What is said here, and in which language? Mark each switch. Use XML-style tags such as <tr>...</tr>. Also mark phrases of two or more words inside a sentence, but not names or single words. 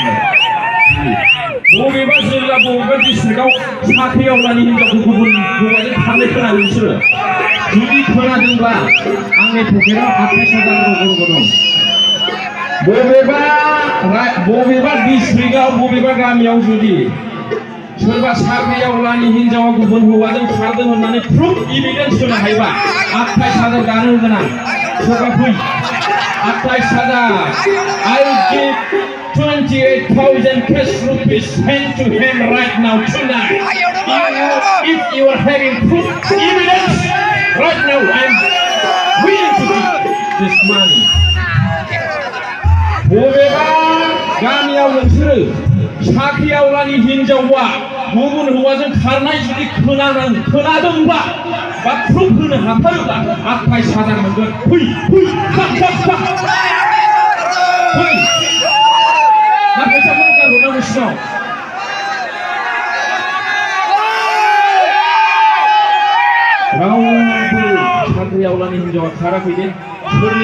<brx>बबेबा जिल्ला बबेबा डिस्ट्रिक्टआव साख्रियावलानि हिनजावखौ गुबुन हौवाजों खारनाय खोनादों बिसोरो जुदि खोनादोंब्ला आंनि पकेटाव 28,000 दं बबेबा डिस्ट्रिक्टआव बबेबा गामियाव जुदि सोरबा साख्रियावलानि हिनजावा गुबुन हौवाजों खारदों होननानै</brx> <en>proof evidence</en> <brx>होनो हायोबा 28,000 दानो होगोन आं सोरबा फै 28,000</brx> <en>I will give 28,000 cash rupees hand to hand right now tonight. If you are having proof evidence right now, I'm willing to give this money.</en> <brx>बबेबा गामियाव नोंसोरो साख्रिआवलानि हिनजावआ गुबुन हौवाजों खारनाय जुदि खोनादोंब्ला बा प्रुफ होनो हाथारोब्ला आखाइ साजा मोनगोन फै फै थाब थाब थाब फै ना फैसाखौ गारहरनांगौ सिगाङाव रावबो साख्रिआवलानि हिनजावा खाराखै दे सोरनि</brx>